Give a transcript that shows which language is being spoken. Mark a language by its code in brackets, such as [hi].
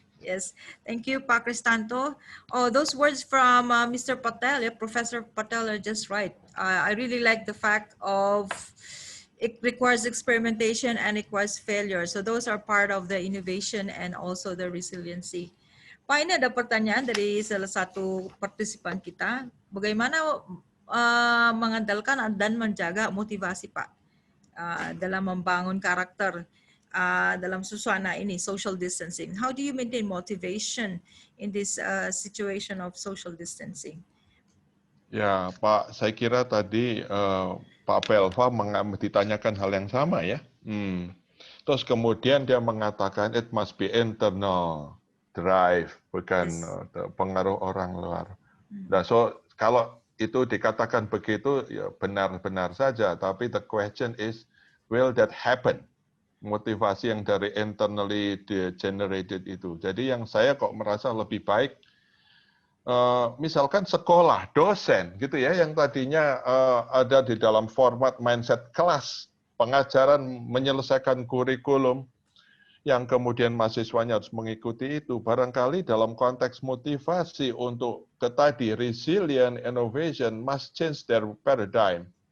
[en] Yes, thank you, Pak Kristanto. Oh, those words from Mr. Patel, Professor Patel are just right. I really like the fact of it requires experimentation and it requires failure. So those are part of the innovation and also the resiliency. [id] Pak, ini ada pertanyaan dari salah satu partisipan kita. Bagaimana mengandalkan dan menjaga motivasi, Pak, dalam membangun karakter dalam suasana ini, social distancing. [en] How do you maintain motivation in this situation of social distancing? [id] Ya, Pak, saya kira tadi Pak Pelva ditanyakan hal yang sama ya. Terus kemudian dia mengatakan [en] it must be internal drive, [id] bukan pengaruh orang luar. Nah, so kalau itu dikatakan begitu, ya benar-benar saja. [en] Tapi the question is, will that happen? [id] Motivasi yang dari [en] internally generated [id] itu. Jadi yang saya kok merasa lebih baik, misalkan sekolah, dosen gitu ya, yang tadinya ada di dalam format mindset kelas, pengajaran menyelesaikan kurikulum, yang kemudian mahasiswanya harus mengikuti itu, barangkali dalam konteks motivasi untuk tadi [en] resilient innovation must change their paradigm.